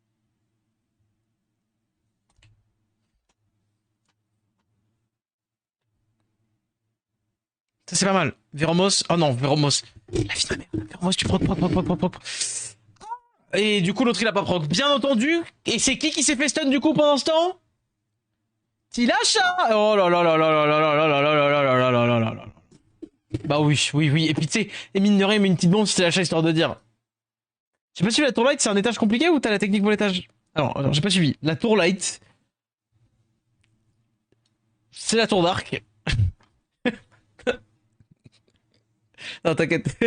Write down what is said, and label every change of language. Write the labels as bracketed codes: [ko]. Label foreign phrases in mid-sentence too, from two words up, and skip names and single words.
[fr] Ça, c'est pas mal. Veromos. Oh non, Veromos. La vie de ma mère. Veromos, tu proc. Et du coup, l'autre, il a pas proc. Bien entendu. Et c'est qui s'est fait stun du coup pendant ce temps? Tilacha. Oh là là là là là là là là là là là là là là là là là. Bah oui, oui, oui. Et puis tu sais, et mine de rien, mais une petite bombe, c'était l'achat histoire de dire. J'ai pas suivi la tour light, c'est un étage compliqué ou t'as la technique pour l'étage? Alors, j'ai pas suivi. La tour light, c'est la tour d'arc. Non, t'inquiète.